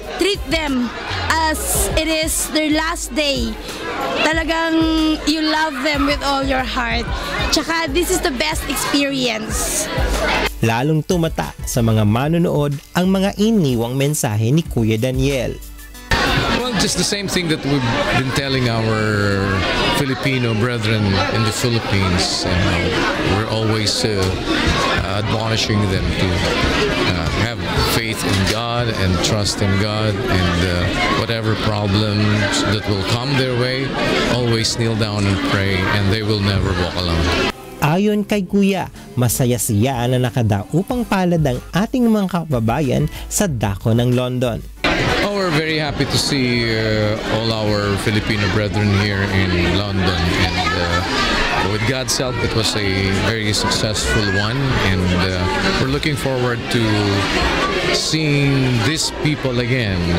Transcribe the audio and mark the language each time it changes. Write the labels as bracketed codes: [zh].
[en] Treat them as it is their last day. Talagang you love them with all your heart. Tsaka this is the best experience. [tl] Lalong tumata sa mga manonood ang mga iniwang mensahe ni Kuya Daniel. [en] Well, just the same thing that we've been telling our Filipino brethren in the Philippines. We're always admonishing them to have faith in God and trust in God, and whatever problems that will come their way, always kneel down and pray, and they will never walk alone. [tl] Ayon kay Kuya, masaya siya na nakadaupang palad ang ating mga kababayan sa dako ng London. [en] Oh, we're very happy to see all our Filipino brethren here in London, and with God's help, it was a very successful one, and we're looking forward to seeing these people again.